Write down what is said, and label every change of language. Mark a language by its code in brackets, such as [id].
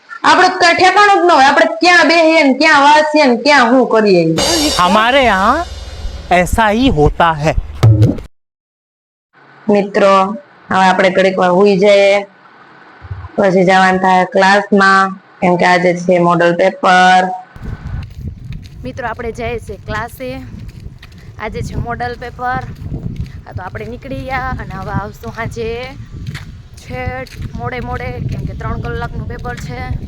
[gu] આપણે કઈ ઠેકાણું જ ન હોય, આપણે ક્યાં બેસીએ ને ક્યાં વાંચીએ ને ક્યાં શું કરીએ. [hi] हमारे यहाँ ऐसा ही होता है. [gu] મિત્રો હવે આપણે ઘડીક વાર હુઈ જઈએ, પછી જવાનું થાય ક્લાસમાં, કેમ કે આજે છે મોડલ પેપર. મિત્રો આપણે જઈએ છીએ ક્લાસે, આજે છે મોડલ પેપર. તો આપણે નીકળી ગયા અને હવે આવશું સાંજે છેટ મોડે, કેમ કે 3 કલાકનું પેપર છે.